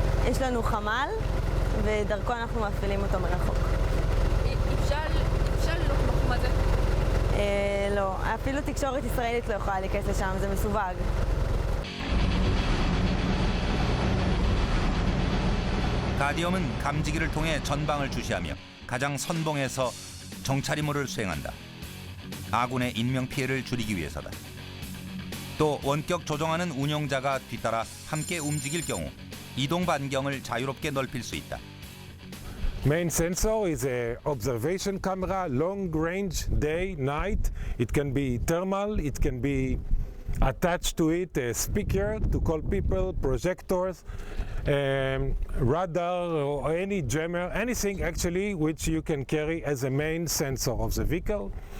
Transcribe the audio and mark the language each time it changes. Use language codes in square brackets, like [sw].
[he] יש לנו חמ"ל ודרכו אנחנו מפעילים אותו מרחוק. אפשר ללוך בתחום הזה? לא, אפילו תקשורת ישראלית לא יכולה להיכנס לשם, זה מסווג. [ko] 가디엄은 감지기를 통해 전방을 주시하며 가장 선봉에서 정찰 임무를 수행한다. 아군의 인명 피해를 줄이기 위해서다. 또 원격 조종하는 운용자가 뒤따라 함께 움직일 경우 이동 반경을 자유롭게 넓힐 수 있다. [en] Main sensor is a observation camera, long range, day, night. It can be thermal, it can be attached to it a speaker to call people, projectors, radar or any jammer, anything actually which you can carry as a main sensor of the vehicle.